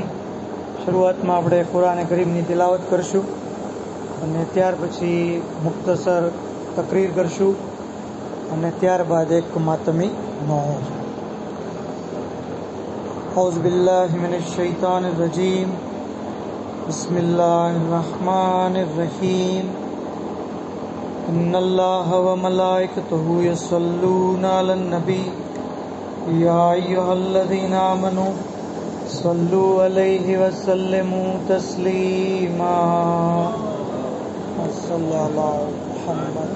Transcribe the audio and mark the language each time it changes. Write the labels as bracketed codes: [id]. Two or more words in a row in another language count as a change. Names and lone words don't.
[gu] શરૂઆતમાં આપણે કુરાન કરીમની તિલાવત કરશું અને ત્યાર પછી મુખ્તસર તકરીર કરશું અને ત્યારબાદ એક માતમી નોહ. [ar] أعوذ بالله من الشيطان الرجيم. بسم الله الرحمن الرحيم. إن الله وملائكته يصلون على النبي يا أيها الذين آمنوا صلوا عليه وسلموا تسليما صلى على محمد.